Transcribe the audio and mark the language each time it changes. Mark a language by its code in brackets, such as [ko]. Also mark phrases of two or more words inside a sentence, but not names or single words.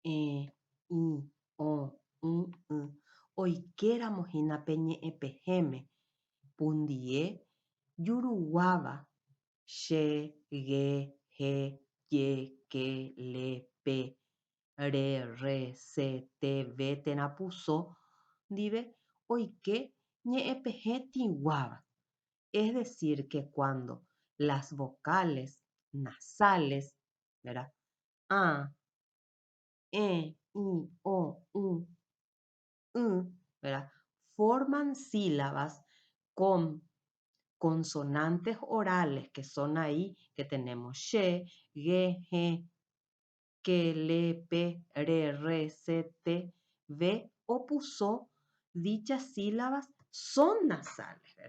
[gn] i, o, oikéramo hína pe ñe'ẽpehẽme pundie juruguáva che, ge, he, je, ke, le, pe, re, se, te, ve térã puso ndive oike ñe'ẽpehẽ tĩguáva. [es] Es decir, que cuando las vocales nasales, ¿verdad? A, E, I, O, U, ¿verdad? Forman sílabas con consonantes orales que son ahí, que tenemos she, ge, he, que, le, pe, re, se, te, ve o puso, dichas sílabas son nasales, ¿verdad?